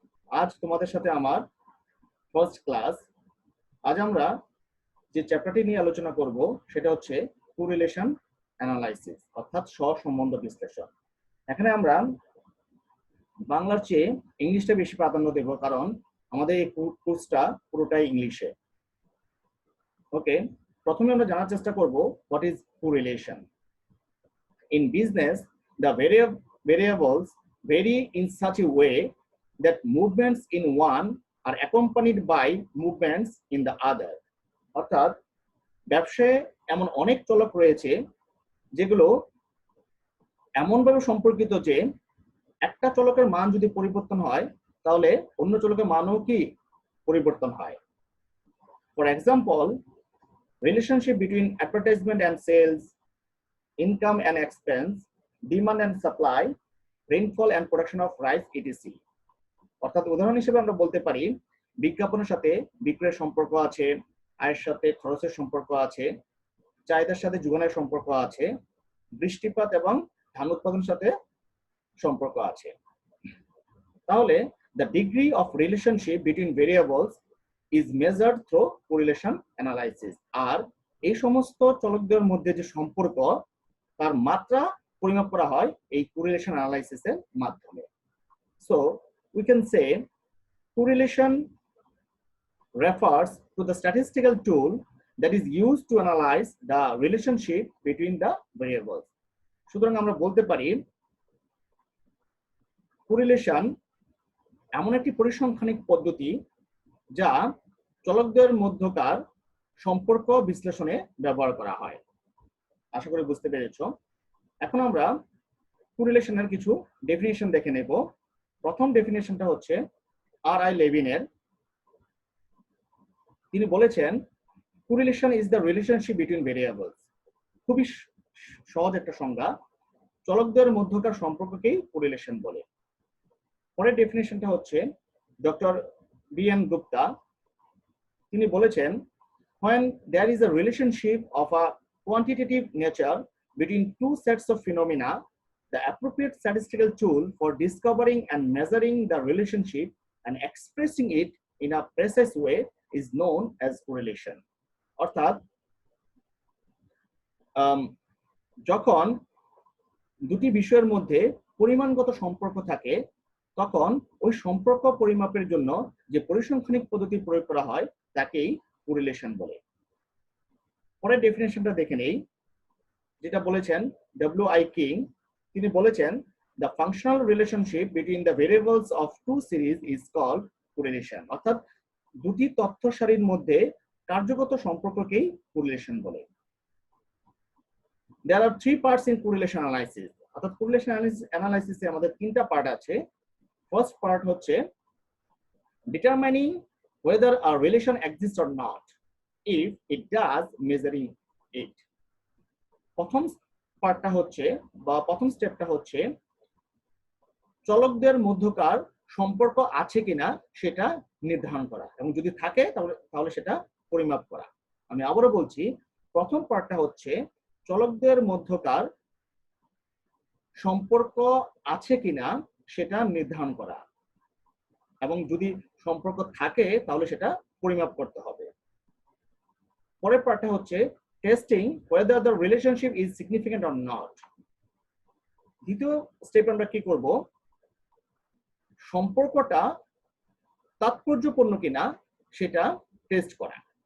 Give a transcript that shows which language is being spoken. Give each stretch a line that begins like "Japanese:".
Bangla: আজ তোমাদের সাথে আমার ফার্স্ট ক্লাস। আজ আমরা যে চ্যাপ্টারটি নিয়ে আলোচনা করব সেটা হচ্ছে কোরিলেশন অ্যানালাইসিস, অর্থাৎ সহসম্বন্ধ বিশ্লেষণ। এখানে আমরা বাংলার চেয়ে ইংলিশটা বেশি প্রাধান্য দেব, কারণ আমাদের এই কোর্সটা পুরোটাই ইংলিশে। ওকে, প্রথমে আমরা জানার চেষ্টা করব
English: What is correlation. In business, the variables vary in such a way that movements in one are accompanied by movements in the other.
Bangla: অর্থাৎ ব্যবসায় এমন অনেক চলক রয়েছে যেগুলো এমনভাবে সম্পর্কিত যে একটা চলকের মান যদি পরিবর্তন হয় তাহলে অন্য চলকের মানও কি পরিবর্তন হয়।
English: For example, relationship between advertisement and sales, income and expense, demand and supply, rainfall and production of rice etc.
Bangla: অর্থাৎ উদাহরণ হিসেবে আমরা বলতে পারি বিজ্ঞাপনের সাথে বিক্রয়ের সম্পর্ক আছে, আয়ের সাথে খরচের সম্পর্ক আছে, চাহিদার সাথে যোগানের সম্পর্ক আছে, বৃষ্টিপাত এবং ধান উৎপাদনের সাথে সম্পর্ক আছে।
English: তাহলে the degree of relationship between variables is measured through correlation analysis.
Bangla: আর এই সমস্ত চলকদের মধ্যে যে সম্পর্ক তার মাত্রা পরিমাপ করা হয় এই correlation analysis এর মাধ্যমে।
English: So we can say correlation refers to the statistical tool that is used to analyze the relationship between the variables.
Bangla: সুতরাং আমরা বলতে পারি কোরিলেশন এমন একটি পরিসংখ্যানিক পদ্ধতি যা চলকদের মধ্যকার সম্পর্ক বিশ্লেষণে ব্যবহার করা হয়। আশা করি বুঝতে পেরেছ। এখন আমরা কোরিলেশনের কিছু ডেফিনিশন দেখে নেব। প্রথম ডেফিনিশনটা হচ্ছে আর.আই. লেভিনের। তিনি বলেছেন
English: Correlation is the relationship between variables.
Bangla: খুবই সহজ একটা সংজ্ঞা, চলকদের মধ্যকার সম্পর্ককেই কোরিলেশন বলে। পরের ডেফিনিশনটা হচ্ছে ডক্টর বি.এন. গুপ্তা। তিনি বলেছেন
English: when there is a relationship of a quantitative nature between two sets of phenomena, the appropriate statistical tool for discovering and measuring the relationship and expressing it in a precise way is known as correlation.
Bangla: অর্থাৎ যখন দুটি বিষয়ের মধ্যে পরিমাণগত সম্পর্ক থাকে তখন ওই সম্পর্ক পরিমাপের জন্য যে পরিসংখ্যানিক পদ্ধতি প্রয়োগ করা হয় তাকেই কোরিলেশন বলে। পরের ডেফিনেশনটা দেখে নেই, যেটা বলেছেন ডব্লিউ.আই. কিং। তিনি বলেছেন
English: the functional relationship between the variables of two series is called correlation.
Bangla: অর্থাৎ দুটি তথ্য সারির মধ্যে কার্যগত সম্পর্ককেই কোরিলেশন বলে।
English: There are three parts in correlation analysis.
Bangla: অর্থাৎ কোরিলেশন অ্যানালাইসিসে আমাদের তিনটা পার্ট আছে।
English: First part হচ্ছে determining whether a relation exists or not. If it does, measuring it.
Bangla: প্রথম পার্টটা হচ্ছে বা প্রথম স্টেপটা হচ্ছে চলকদের মধ্যকার সম্পর্ক আছে কিনা সেটা নির্ধারণ করা, এবং যদি থাকে তাহলে সেটা পরিমাপ করা। আমি আবারও বলছি, প্রথম পার্টটা হচ্ছে চলকদের মধ্যকার সম্পর্ক আছে কিনা সেটা নির্ধারণ করা, এবং যদি সম্পর্ক থাকে তাহলে সেটা পরিমাপ করতে হবে। পরের পার্টটা হচ্ছে
English: Testing whether the relationship is significant or not.
Bangla: দ্বিতীয় স্টেপ আমরা কি করব, সম্পর্কটা তাৎপর্যপূর্ণ কিনা সেটা টেস্ট করা।